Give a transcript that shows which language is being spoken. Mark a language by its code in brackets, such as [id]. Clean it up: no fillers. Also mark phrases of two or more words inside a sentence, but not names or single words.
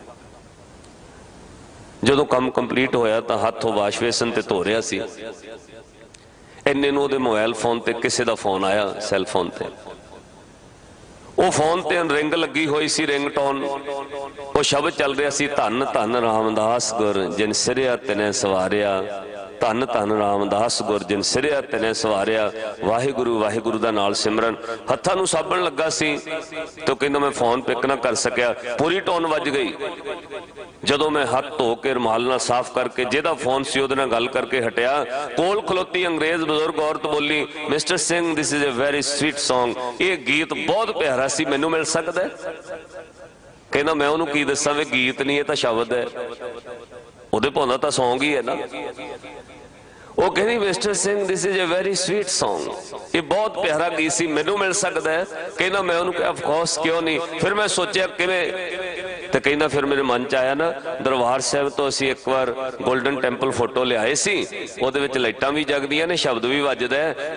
[pa] ਜਦੋਂ ਕੰਮ ਕੰਪਲੀਟ ਹੋਇਆ ਤੋ ਹੱਥੋਂ [en] wash basin [pa] ਤੇ ਧੋ ਰਿਹਾ ਸੀ, ਇੰਨੇ ਨੂੰ ਉਹਦੇ [en] mobile phone [pa] ਤੇ ਕਿਸੀ ਦਾ ਫੋਨ ਆਇਆ, [en] cell phone [pa] ते। ਵੋ ਫੋਨ ਤੇ ਰਿੰਗ ਲੱਗੀ ਹੋਈ ਸੀ, ਰਿੰਗਟੋਨ, ਵੋ ਸ਼ਬਦ ਚੱਲ ਰਿਹਾ ਸੀ, ਧੰਨ ਧੰਨ ਰਾਮਦਾਸ ਗੁਰ ਜਿਨ ਸਿਰਿਆ ਤਿਨੇ ਸਵਾਰਿਆ, ਧੰਨ ਧੰਨ ਰਾਮਦਾਸ ਗੁਰ ਜਿਨ ਸਿਰਿਆ ਤਿਨੇ ਸਵਾਰਿਆ, धन धन रामदास गुर जिन सिरिया तिने सवारिया, ਵਾਹਿਗੁਰੂ ਵਾਹਿਗੁਰੂ ਦਾ ਨਾਲ ਸਿਮਰਨ। ਹੱਥਾਂ ਨੂੰ ਸਾਬਣ ਲੱਗਾ ਸੀ ਤੋ ਕਹਿੰਦਾ ਮੈਂ ਫੋਨ ਪਿਕ ਨਾ ਕਰ ਸਕਿਆ, ਪੂਰੀ ਟੋਨ ਵੱਜ ਗਈ। ਜਦੋਂ ਮੈਂ ਹੱਥ ਧੋ ਕੇ ਰੁਮਾਲ ਨਾਲ ਸਾਫ਼ ਕਰਕੇ ਜਿਹਦਾ ਫੋਨ ਸੀ ਉਹਦੇ ਨਾਲ ਗੱਲ ਕਰਕੇ ਹਟਿਆ, ਕੋਲ ਖਲੋਤੀ ਅੰਗਰੇਜ਼ ਬਜ਼ੁਰਗ ਔਰਤ ਬੋਲੀ, [en] Mister Singh this is a very sweet song, [pa] ਯੇ ਗੀਤ ਬਹੁਤ ਪਿਆਰਾ ਸੀ, ਮੈਨੂੰ ਮਿਲ ਸਕਦਾ ਹੈ? ਕਹਿਣਾ ਮੈਂ ਉਹਨੂੰ ਕੀ ਦੱਸਾਂ ਵੇ ਗੀਤ ਨਹੀਂ, ਯੇ ਤਾਂ ਸ਼ਬਦ ਹੈ, ਉਹਦੇ ਭਾਂਦਾ ਤਾਂ ਸੌਂਗ ਹੀ ਹੈ ਨਾ। ਵੋ ਕਹਿਣੀ [en] Mister Singh this is a very sweet song, [pa] ਯੇ ਬਹੁਤ ਪਿਆਰਾ ਗੀਤ ਸੀ, ਮੈਨੂੰ ਮਿਲ ਸਕਦਾ ਹੈ? ਕਹਿਣਾ ਮੈਂ ਉਹਨੂੰ ਕਿਹਾ [en] of course [pa] ਕਿਉਂ ਨਹੀਂ। ਫਿਰ ਮੈਂ ਸੋਚਾ ਕਿਵੇਂ, ਤੋ ਕਹਿਣਾ ਫਿਰ ਮੇਰੇ ਮਨ ਚ ਆਇਆ ਨਾ, ਦਰਬਾਰ ਸਾਹਿਬ ਤੋ ਅਸੀ ਇੱਕ ਬਾਰ ਗੋਲਡਨ ਟੈਂਪਲ ਫੋਟੋ ਲਿਆਏ ਸੀ, ਉਹਦੇ ਵਿਚ ਲਾਈਟਾਂ ਭੀ ਜਗਦੀਆਂ ਨੇ, ਸ਼ਬਦ ਭੀ ਵੱਜਦਾ ਹੈ।